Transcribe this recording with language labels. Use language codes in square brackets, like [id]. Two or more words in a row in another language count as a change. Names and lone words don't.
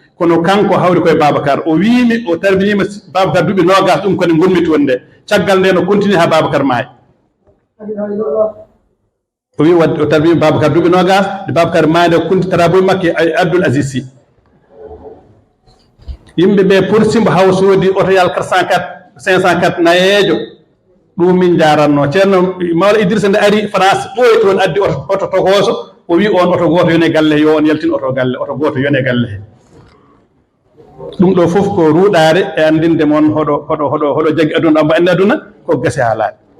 [ff] Kono kanko hawri koye Babacar. O wiimi o tarbiniima Babacar duuɓi nogas, ɗum kone ngonmi toon nde. Caggal nde no continue haa Babacar maayi. O wi wadde o tarbini Babacar duuɓi nogas, nde Babacar maayi nde kunti taraabu makke e Abdoul Aziz Sy. Yimɓe ɓe porsimbo haw soodi oto yal [fr] quatre cent quatre, cinq cent quatre [ff] nayeejo. Ɗum min njaranno. Ceerno Mawla Idrissa nde ari France, ɓooyi toon addi oto, oto tokooso. O wi on oto gooto yone galle, yo on yaltin oto galle, oto gooto yone galle he. Ɗum ɗo fof ko ruuɗaare e anndinde mon hoɗo, hoɗo, hoɗo, hoɗo jagi aduna, mbo anndi aduna ko gese haalaaɗe.